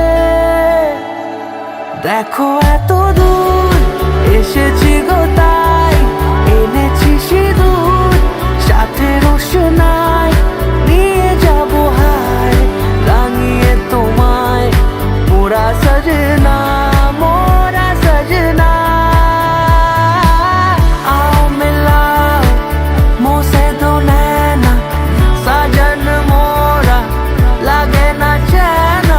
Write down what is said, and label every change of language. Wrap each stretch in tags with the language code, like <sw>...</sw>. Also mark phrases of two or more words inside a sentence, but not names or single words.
<bn>দেখো এত দূর এসেছি গো তাই এনেছি সিঁদুর সাথে রোশনাই নিয়ে যাবো হায় রাঙিয়ে তোমায়</bn> <hi>मोरा सजना मोरा सजना। आओ मिलाओ मोसे दो नैना साजन मोरा लगे ना चैना।</hi>